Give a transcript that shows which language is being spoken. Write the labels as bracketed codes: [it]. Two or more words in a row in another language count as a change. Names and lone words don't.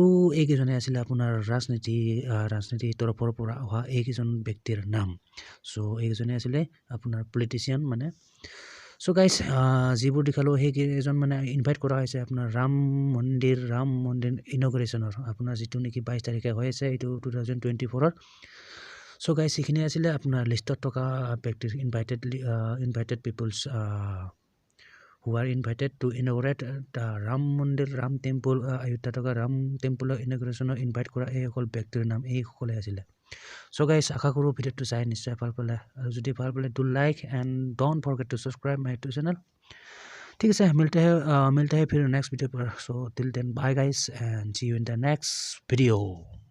[as] এইকেইজনে আছিলে আপোনাৰ ৰাজনীতি তৰফৰ পৰা অহা এইকেইজন ব্যক্তিৰ নাম চ' এইকেইজনে আছিলে আপোনাৰ পলিটিচিয়ান মানে চ' গাইজ যিবোৰ দেখালোঁ সেইকেইজন মানে ইনভাইট কৰা হৈছে আপোনাৰ ৰাম মন্দিৰ ইনগ্ৰেশ্যনৰ আপোনাৰ যিটো নেকি 22 তাৰিখে হৈ আছে এইটো 2024 চ' গাইজ এইখিনি আছিলে আপোনাৰ লিষ্টত থকা ব্যক্তিৰ [en] invited peoples who are invited to inaugurate the [as] ৰাম টেম্পল অয়োধ্যা থকা ৰাম টেম্পলৰ ইনগ্ৰেশ্যনৰ ইনভাইট কৰা এইসকল ব্যক্তিৰ নাম এইসকলে আছিলে চ' গাইজ আশা কৰোঁ ভিডিঅ'টো চাই নিশ্চয় ভাল পালে আৰু যদি ভাল পালে [en] do like and don't forget to subscribe my YouTube channel [as] ঠিক আছে [hi] मिलते हैं फिर [en] next video [as] पर [en] so till then bye guys and see you in the next video